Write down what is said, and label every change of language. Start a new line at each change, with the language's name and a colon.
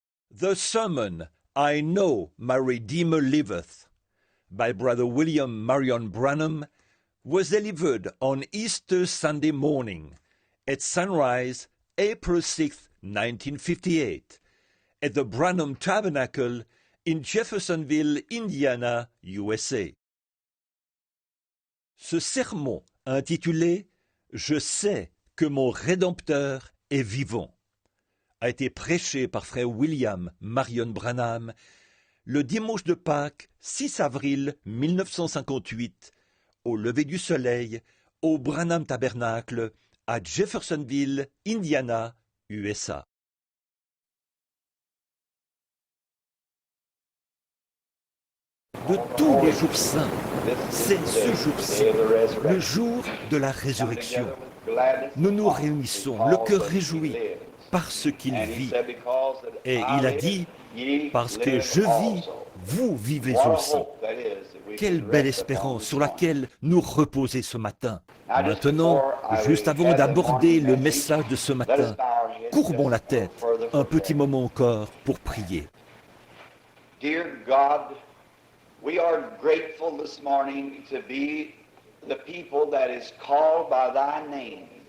English: The sermon, I Know My Redeemer Liveth, by Brother William Marion Branham, was delivered on Easter Sunday morning at sunrise, April 6, 1958, at the Branham Tabernacle in Jeffersonville, Indiana, USA.
French: Ce sermon intitulé « Je sais que mon Rédempteur est vivant » a été prêché par frère William Marion Branham le dimanche de Pâques 6 avril 1958 au lever du soleil au Branham Tabernacle à Jeffersonville, Indiana, USA. De tous les jours saints, c'est ce jour-ci, le jour de la résurrection. Nous nous réunissons, le cœur réjoui, parce qu'il vit. Et il a dit, parce que je vis, vous vivez aussi. Quelle belle espérance sur laquelle nous reposer ce matin. Maintenant, juste avant d'aborder le message de ce matin, courbons la tête un petit moment encore pour prier.
English: Dear God, we are grateful this morning to be the people that is called by thy name.